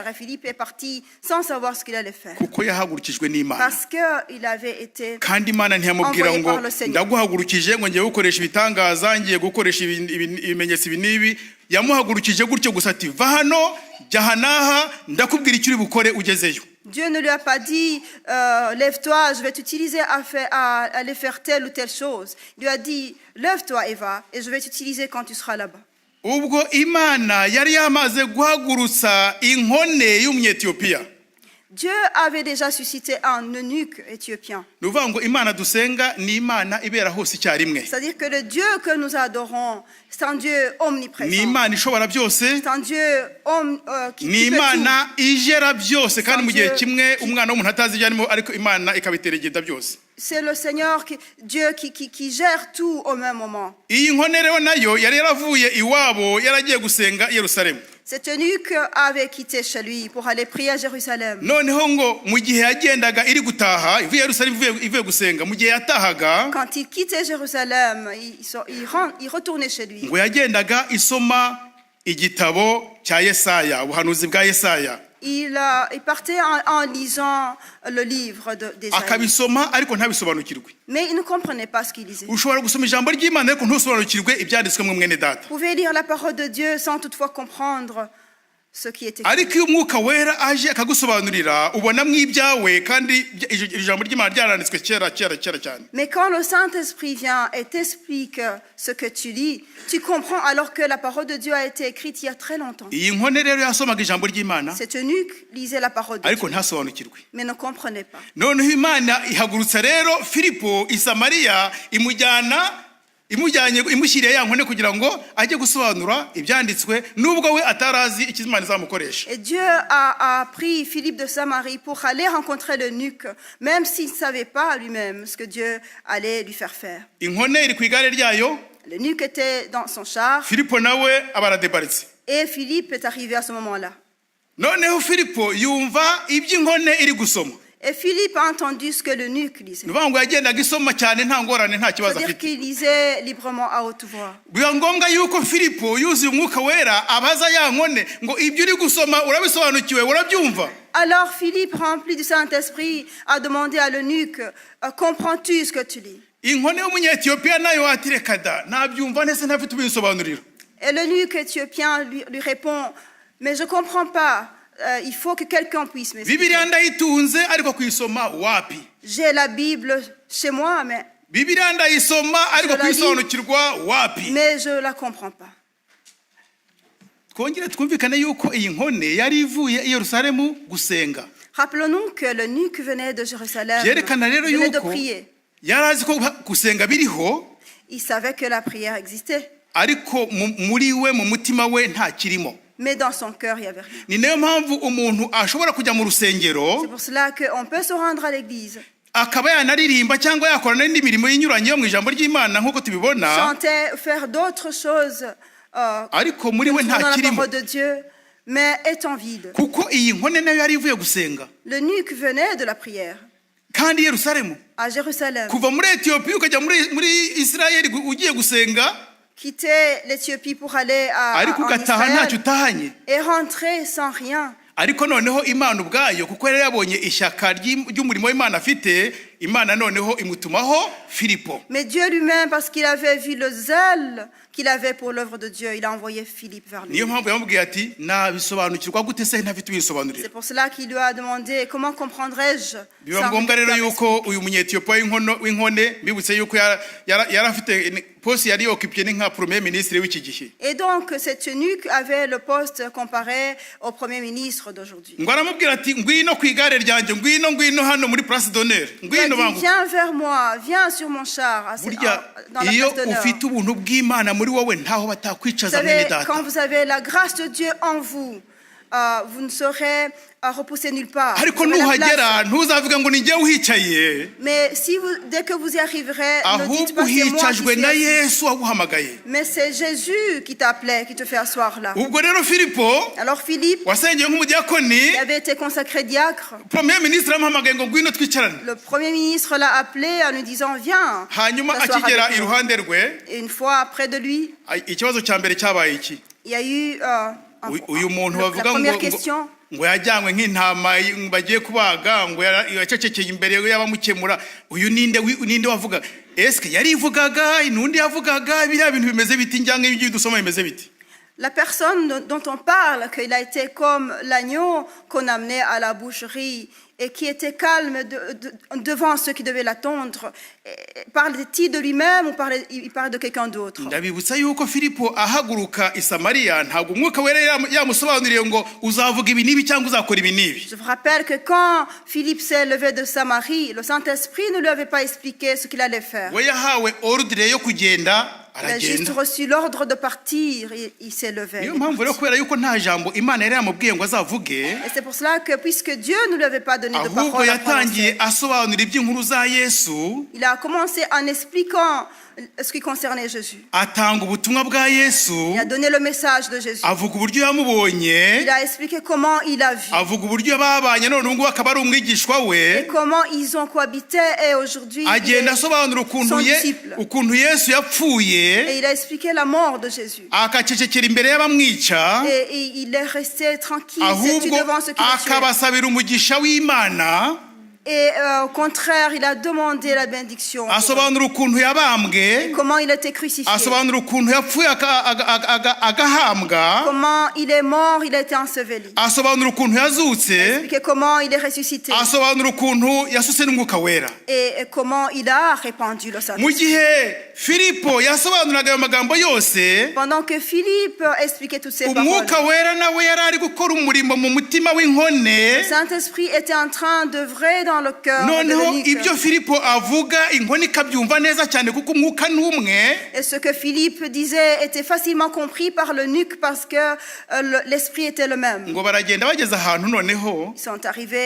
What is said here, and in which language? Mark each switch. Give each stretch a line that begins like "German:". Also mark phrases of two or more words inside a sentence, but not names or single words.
French: Et Philippe est parti sans savoir ce qu'il allait faire.
Kinyarwanda: Kuko yahagurukijwe n'Imana.
French: Parce qu'il avait été
Kinyarwanda: kandi Imana ntiyamubwira ngo ndaguhagurukije ngo ngiye gukoresha ibitangaza, ngiye gukoresha ibimenyetso binibi. Yamuhagurukije gutyo gusa ati va hano, jya hanaha, ndakubwira icyo uri bukore ugezeyo.
French: Dieu ne lui a pas dit lève-toi, je vais t'utiliser à aller faire telle ou telle chose. Il lui a dit lève-toi et va, et je vais t'utiliser quand tu seras là-bas.
Kinyarwanda: Ubwo Imana yari yamaze guhagurutsa inkone y'Umunyetiyopiya.
French: Dieu avait déjà suscité un eunuque éthiopien.
Kinyarwanda: ni ukuvuga ngo imana dusenga ni imana ibera hose icyarimwe,
French: C'est-à-dire que le Dieu que nous adorons, c'est un Dieu
Kinyarwanda: ni
French: omniprésent.
Kinyarwanda: imana ishobora byose,
French: C'est un Dieu qui
Kinyarwanda: ni
French: peut tout.
Kinyarwanda: imana igera byose, kandi mu gihe
French: Dieu
Kinyarwanda: kimwe umwana w'umuntu atazi ibyo arimo, ariko imana ikabiteregeda byose.
French: C'est le Seigneur, Dieu qui gère tout au même moment.
Kinyarwanda: iyi nkone rero nayo yari yaravuye iwabo yaragiye gusenga i Yerusalemu.
French: Cet eunuque avait quitté chez lui pour aller prier à Jérusalem.
Kinyarwanda: noneho ngo mu gihe yagendaga iri gutaha ivuye Yerusalemu ivuye gusenga, mu gihe yatahaga
French: Quand il quittait Jérusalem, il retournait chez lui.
Kinyarwanda: ngo yagendaga isoma igitabo cya Yesaya, ubuhanuzi bwa Yesaya,
French: Il partait en lisant le livre d'Ésaïe.
Kinyarwanda: akabisoma ariko ntabisobanukirwe.
French: Mais il ne comprenait pas ce qu'il lisait.
Kinyarwanda: ushobora gusoma ijambo ry'Imana ariko ntusobanukirwe ibyanditswe mu mwene data.
French: Vous pouvez lire la parole de Dieu sans toutefois comprendre ce qui est écrit.
Kinyarwanda: ariko iyo umwuka wera aje akagusobanurira ubonamo ibyawe, kandi ijambo ry'Imana ryaranditswe kera cyane.
French: Mais quand le Saint-Esprit vient et t'explique ce que tu lis, tu comprends alors que la parole de Dieu a été écrite il y a très longtemps.
Kinyarwanda: iyi nkone rero yasomaga ijambo ry'Imana
French: Cet eunuque lisait la parole de Dieu,
Kinyarwanda: ariko ntasobanukirwe.
French: mais ne comprenait pas.
Kinyarwanda: noneho imana ihagurutsa rero Filipo i Samariya, imushyiriye ya nkone kugira ngo ajye gusobanura ibyanditswe, nubwo we atarazi icyo Imana izamukoresha.
French: Et Dieu a pris Philippe de Samarie pour aller rencontrer l'eunuque, même s'il ne savait pas lui-même ce que Dieu allait lui faire faire.
Kinyarwanda: inkone iri ku igare ryayo,
French: L'eunuque était dans son char
Kinyarwanda: Filipo nawe aba aradeparitse.
French: et Philippe est arrivé à ce moment-là.
Kinyarwanda: noneho Filipo yumva iby'inkone iri gusoma,
French: Et Philippe a entendu ce que l'eunuque lisait.
Kinyarwanda: ni ukuvuga ngo yagendaga isoma cyane nta ngorane, nta kibazo
French: C'est-à-dire
Kinyarwanda: afite.
French: qu'il lisait librement à haute voix.
Kinyarwanda: biba ngombwa yuko Filipo yuzuye umwuka wera abaza ya nkone ngo ibyo uri gusoma urabisobanukiwe, urabyumva?
French: Alors Philippe, rempli du Saint-Esprit, a demandé à l'eunuque, comprends-tu ce que tu lis?
Kinyarwanda: inkone y'umunyetiyopiya nayo ati reka da, nabyumva neza ntafite ubisobanurira.
French: Et l'eunuque éthiopien lui répond, mais je ne comprends pas, il faut que quelqu'un puisse m'expliquer.
Kinyarwanda: bibiliya ndayitunze ariko kuyisoma wapi?
French: J'ai la Bible chez moi,
Kinyarwanda: bibiliya ndayisoma ariko kuyisobanukirwa wapi?
French: mais je ne la comprends pas.
Kinyarwanda: twongere twumvikane yuko iyi nkone yari ivuye i Yerusalemu gusenga.
French: Rappelons-nous que l'eunuque venait de Jérusalem,
Kinyarwanda: byerekana rero
French: venait de
Kinyarwanda: yuko
French: prier.
Kinyarwanda: yari azi ko gusenga biriho,
French: Il savait que la prière existait,
Kinyarwanda: ariko muri we, mu mutima we nta kirimo.
French: mais dans son cœur, il n'y avait rien.
Kinyarwanda: ni nayo mpamvu umuntu ashobora kujya mu rusengero
French: C'est pour cela qu'on peut se rendre à l'église,
Kinyarwanda: akaba yanaririmba cyangwa yakora n'indi mirimo inyuranye yo mu ijambo ry'Imana nk'uko tubibona,
French: chanter, faire d'autres choses
Kinyarwanda: ariko muri we
French: dans
Kinyarwanda: nta
French: la
Kinyarwanda: kirimo,
French: parole de Dieu, mais étant vide.
Kinyarwanda: kuko iyi nkone nayo yari ivuye gusenga
French: L'eunuque venait de la prière
Kinyarwanda: kandi i Yerusalemu.
French: à Jérusalem,
Kinyarwanda: kuva muri Etiyopiya ukajya muri Isirayeli ugiye gusenga,
French: quitter l'Éthiopie pour aller
Kinyarwanda: ariko
French: en
Kinyarwanda: ugataha ntacyo
French: Israël
Kinyarwanda: utahanye.
French: et rentrer sans rien.
Kinyarwanda: ariko noneho Imana ubwayo, kuko yari yabonye ishyaka ry'umurimo w'Imana afite, Imana noneho imutumaho Filipo.
French: Mais Dieu lui-même, parce qu'il avait vu le zèle qu'il avait pour l'œuvre de Dieu, il a envoyé Philippe vers lui.
Kinyarwanda: niyo mpamvu yamubwiye ati nabisobanukirwa gute se ntafite ubisobanurira.
French: C'est pour cela qu'il lui a demandé, comment comprendrais-je
Kinyarwanda: biba
French: sans
Kinyarwanda: ngombwa
French: que
Kinyarwanda: rero
French: tu
Kinyarwanda: yuko uyu munyetiyopiya w'inkone bibutse yuko yari afite poste yari occupé ni nka
French: premier ministre
Kinyarwanda: w'iki gihe.
French: Et donc cet eunuque avait le poste comparé au premier ministre d'aujourd'hui.
Kinyarwanda: ngo aramubwira ati ngwino ku igare ryanjye, ngwino hano muri
French: place d'honneur, Il a
Kinyarwanda: ngwino
French: dit,
Kinyarwanda: bangu.
French: viens vers moi, viens sur mon char,
Kinyarwanda: burya
French: dans la
Kinyarwanda: iyo
French: place d'honneur.
Kinyarwanda: ufite ubuntu bw'Imana muri wowe ntaho
French: Vous
Kinyarwanda: batakwicaza mwene
French: savez,
Kinyarwanda: data.
French: quand vous avez la grâce de Dieu en vous, vous ne serez repousser nulle part.
Kinyarwanda: ariko
French: Vous aurez la
Kinyarwanda: nuhagera
French: place.
Kinyarwanda: ntuzavuge ngo ni njyewe uhicaye,
French: Mais dès que vous y arriverez, ne dites
Kinyarwanda: ahubwo
French: pas c'est moi qui
Kinyarwanda: uhicajwe
French: suis
Kinyarwanda: na
French: assis.
Kinyarwanda: Yesu waguhamagaye.
French: Mais c'est Jésus qui t'appelait, qui te fait asseoir là.
Kinyarwanda: ubwo rero Filipo
French: Alors Philippe,
Kinyarwanda: wasengeye nk'umudiyakoni,
French: qui avait été consacré diacre, premier ministre
Kinyarwanda: yamuhamagaye ngo ngwino twicarane.
French: le premier ministre l'a appelé en lui disant viens.
Kinyarwanda: hanyuma
French: t'asseoir
Kinyarwanda: akigera
French: avec nous.
Kinyarwanda: iruhande rwe,
French: Et une fois près de lui,
Kinyarwanda: ikibazo cya mbere cyabaye iki?
French: il y a eu
Kinyarwanda: uyu muntu
French: la
Kinyarwanda: bavuga
French: première
Kinyarwanda: ngo
French: question.
Kinyarwanda: ngo yajyanywe nk'intama bagiye kubaga, ngo yacecekeye imbere y'abamukemura. uyu ninde wavuga? Eske yari ivugaga, n'undi yavugaga? biriya bintu bimeze biti njyange ibyo dusoma bimeze biti?
French: La personne dont on parle, qu'il a été comme l'agneau qu'on amenait à la boucherie et qui était calme devant ceux qui devaient l'attendre, parle-t-il de lui-même ou il parle de quelqu'un d'autre?
Kinyarwanda: ndabibutsa yuko Filipo ahaguruka i Samariya ntabwo umwuka wera yamusobanuriye ngo uzavuga ibi n'ibi cyangwa uzakora ibi n'ibi.
French: Je vous rappelle que quand Philippe s'est levé de Samarie, le Saint-Esprit ne lui avait pas expliqué ce qu'il allait faire.
Kinyarwanda: we yahawe ordre yo kugenda
French: Il a juste reçu l'ordre de partir et il s'est levé.
Kinyarwanda: niyo mpamvu rero kubera yuko nta jambo Imana yari yamubwiye ngo azavuge,
French: Et c'est pour cela que puisque Dieu ne lui avait pas donné de
Kinyarwanda: ahubwo
French: parole à
Kinyarwanda: yatangiye
French: prononcer,
Kinyarwanda: asobanura iby'inkuru za Yesu,
French: il a commencé en expliquant ce qui concernait Jésus.
Kinyarwanda: atanga ubutumwa bwa Yesu,
French: Il a donné le message de Jésus.
Kinyarwanda: avuga uburyo yamubonye,
French: Il a expliqué comment il a vu
Kinyarwanda: avuga uburyo babanye none ubu ngubu akaba ari umwigishwa
French: et
Kinyarwanda: we,
French: comment ils ont cohabité et aujourd'hui il
Kinyarwanda: agenda
French: est
Kinyarwanda: asobanura
French: son disciple.
Kinyarwanda: ukuntu Yesu yapfuye,
French: Et il a expliqué la mort de Jésus.
Kinyarwanda: akacecekera imbere y'abamwica,
French: Et il est resté tranquille,
Kinyarwanda: ahubwo
French: têtu devant ceux qui le tuaient.
Kinyarwanda: akabasabira umugisha w'Imana,
French: Et au contraire, il a demandé la bénédiction. pour eux.
Kinyarwanda: asobanura ukuntu yabambwe,
French: Comment il a été crucifié.
Kinyarwanda: asobanura ukuntu yapfuye agahambwa,
French: Comment il est mort, il a été enseveli.
Kinyarwanda: asobanura ukuntu yazutse,
French: Et comment il est ressuscité.
Kinyarwanda: asobanura ukuntu yasutse n'umwuka wera.
French: Et comment il a répandu le
Kinyarwanda: Mu
French: Saint-Esprit.
Kinyarwanda: gihe Filipo yasobanuraga ayo magambo yose,
French: Pendant que Philippe expliquait toutes ces paroles,
Kinyarwanda: umwuka wera nawe yari ari gukora umurimo mu mutima w'inkone.
French: le Saint-Esprit était en train d'œuvrer dans le cœur de
Kinyarwanda: Noneho
French: l'eunuque.
Kinyarwanda: ibyo Filipo avuga inkone ikabyumva neza cyane kuko umwuka ni umwe.
French: Et ce que Philippe disait était facilement compris par l'eunuque parce que l'esprit était le même.
Kinyarwanda: Ngo baragenda bageze ahantu noneho,
French: Ils sont arrivés